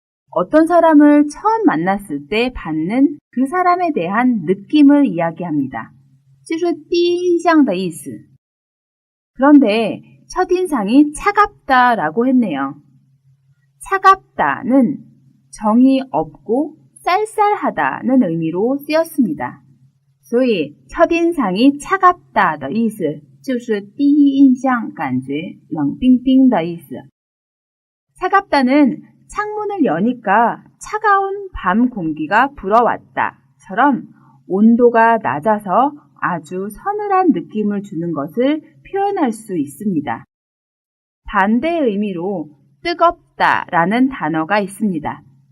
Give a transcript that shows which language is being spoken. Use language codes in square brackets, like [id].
[ko] 어떤 사람을 처음 만났을 때 받는 그 사람에 대한 느낌을 이야기합니다. [zh] 就是第一印象的意思. [ko] 그런데 첫인상이 차갑다라고 했네요. 차갑다는 정이 없고 쌀쌀하다는 의미로 쓰였습니다. [zh] 所以 [ko] 첫인상이 차갑다 [zh] 的意思就是第一印象感觉冷冰冰的意思. [ko] 차갑다는 창문을 여니까 차가운 밤 공기가 불어왔다처럼 온도가 낮아서 아주 서늘한 느낌을 주는 것을 표현할 수 있습니다. 반대의 의미로 뜨겁다라는 단어가 있습니다.